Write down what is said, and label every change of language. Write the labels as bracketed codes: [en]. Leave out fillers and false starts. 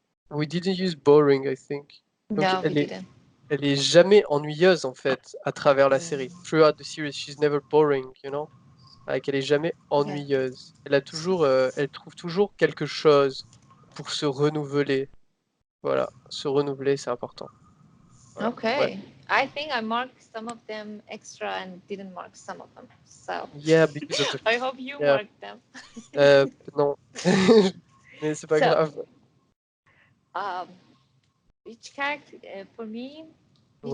[en] we didn't use boring, I think. [fr] Donc [en] No, we didn't. [fr] elle est jamais ennuyeuse en fait à travers la série. [en] Throughout the series, she's never boring, you know? [fr] Like, elle est jamais ennuyeuse. Elle trouve toujours quelque chose pour se renouveler. Voilà, se renouveler, c'est important. Voilà. [en] Okay. [fr] Ouais. [en] I think I marked some of them extra and didn't mark some of them. So Yeah, because of the... I hope you Yeah. marked them. [fr] Non. Mais c'est pas [en] So, [fr] grave. [en] which character, for me, which